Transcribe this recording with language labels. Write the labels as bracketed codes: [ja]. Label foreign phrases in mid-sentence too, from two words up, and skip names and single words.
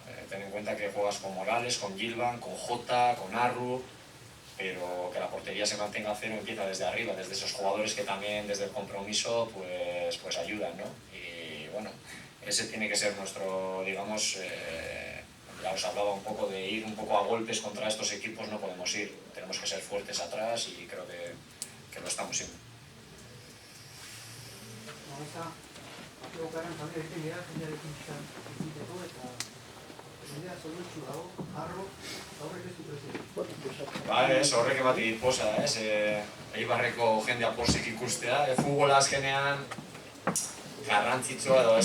[es] Ten en cuenta que juegas con Morales, con Gilvan, con Jota, con Arru, pero que la portería se mantenga a cero empieza desde arriba, desde esos jugadores que también desde el compromiso pues ayudan, ¿no? Y bueno, ese tiene que ser nuestro, digamos, ya os hablaba un poco de ir un poco a golpes contra estos equipos, no podemos ir, tenemos que ser fuertes atrás y creo que lo estamos siendo. [eu] Ez, horrek ematen dit posa, Eibarreko jendea pozik ikustea, futbola azkenean garrantzitsua edo